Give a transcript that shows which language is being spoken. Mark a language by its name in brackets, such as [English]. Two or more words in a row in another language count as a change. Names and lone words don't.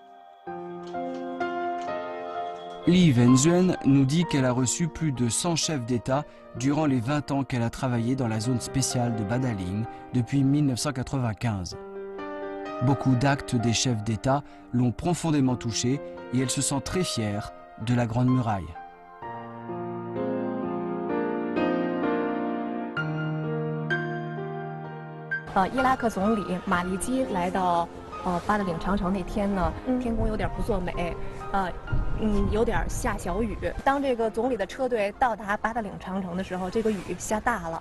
[French] Li Wenzhuen nous dit qu'elle a reçu plus de 100 chefs d'État durant les 20 ans qu'elle a travaillé dans la zone spéciale de Badaling depuis 1995. Beaucoup d'actes des chefs d'État l'ont profondément touchée et elle se sent très fière de la Grande Muraille. [Chinese] 伊拉克总理马利基来到八达岭长城那天呢，天空有点不作美，有点下小雨。当这个总理的车队到达八达岭长城的时候，这个雨下大了。